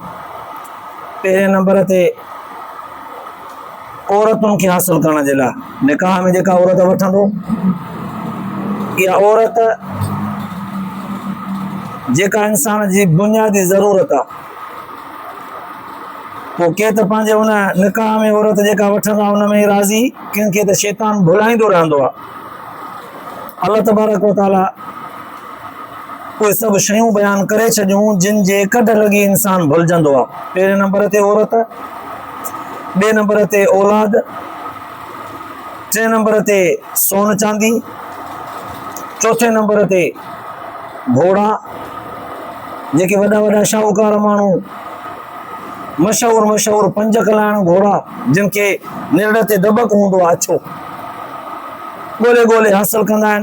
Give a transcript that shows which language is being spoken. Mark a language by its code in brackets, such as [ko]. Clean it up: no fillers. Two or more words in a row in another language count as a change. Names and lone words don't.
[sd] पहिरें नंबर ते औरतुनि खे हासिल करण जे लाइ निकाह में जेका औरत वठंदो, इहा औरत जेका इंसान जी बुनियादी ज़रूरत आहे, पोइ के त पंहिंजे उन निकाह में औरत जेका वठंदा उन में राज़ी, कंहिंखे त शैतान भुलाईंदो रहंदो आहे। अल्लाह तबारक व तआला उहे सभु शयूं बयानु करे छॾियूं जिन जे कढ लॻी इंसान भुलिजंदो आहे। पहिरें नंबर ते औरत, ॿिए नंबर ते औलाद, टे नंबर ते सोन चांदी, चौथे नंबर ते घोड़ा, जेके वॾा वॾा शाहूकार माण्हू मशहूर 5 कलाण घोड़ा जिन खे निरड़ ते दबक हूंदो आहे अछो, ॻोल्हे हासिल कंदा आहिनि।